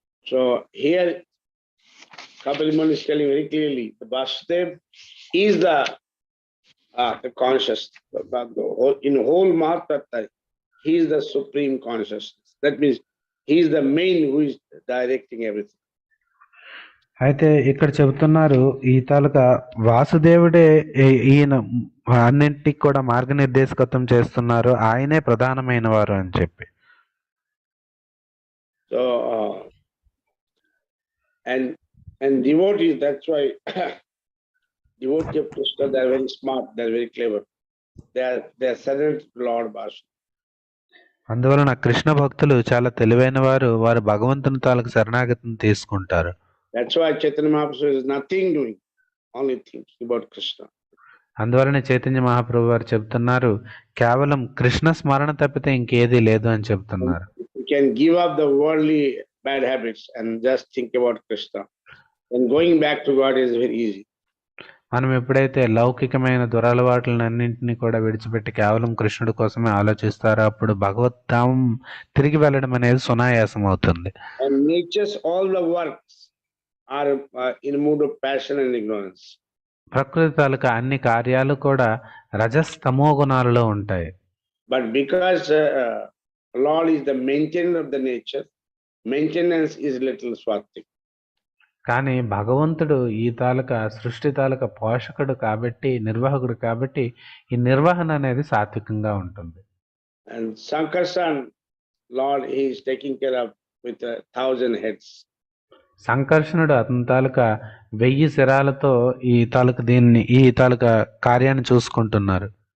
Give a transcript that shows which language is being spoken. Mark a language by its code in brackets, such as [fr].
[en] So here Kapil Muni is telling very clearly, the Vasudeva is the conscious, in whole Mahatma, he is the supreme consciousness. That means he is the main who is directing everything. [te] అయితే ఇక్కడ చెబుతున్నారు ఈ తాలూకా వాసుదేవుడే ఈయన అన్నింటికి కూడా మార్గనిర్దేశకత్వం చేస్తున్నారు, ఆయనే ప్రధానమైన వారు అని చెప్పి. [en] So and devotees, that's why devotees of Krishna, they are very smart, they are very clever, they are surrendered to Lord Vasudeva. [te] అందువలన కృష్ణ భక్తులు చాలా తెలివైన వారు, వారు భగవంతుని తాలూకు శరణాగతిని తీసుకుంటారు. [en] That's why Chaitanya Mahaprabhu is nothing doing, only thinking about Krishna. [te] అందువలన చైతన్య మహాప్రభు వారు చెబుతున్నారు కేవలం కృష్ణ స్మరణ తప్పితే ఇంకేదీ లేదు అని చెబుతున్నారు. [en] You can give up the worldly bad habits and just think about Krishna. And going back to God is very easy. [te] మనం ఎప్పుడైతే లౌకికమైన దురలవాట్లన్నింటినీ కూడా విడిచిపెట్టి కేవలం కృష్ణుడి కోసమే ఆలోచిస్తారో అప్పుడు భగవద్ధామం తిరిగి వెళ్ళడం అనేది సునాయాసం అవుతుంది. [en] And nature's all the works are in mood of passion and ignorance. [te] ప్రకృతి తాలూకా అన్ని కార్యాలు కూడా రజస్తమో గుణాలలో ఉంటాయి. [en] But because Lord is the maintainer of the nature, maintenance is little swatik. [te] కానీ భగవంతుడు ఈ తాలూకా సృష్టి తాలూకా పోషకుడు కాబట్టి, నిర్వాహకుడు కాబట్టి ఈ నిర్వహణ అనేది సాత్వికంగా ఉంటుంది. [en] And Sankarshan, Lord, he is taking care of with 1,000 heads. [te] సంకర్షణుడు అతని తాలూకా 1000 శిరాలతో ఈ తాలూకా కార్యాన్ని చూసుకుంటున్నారు.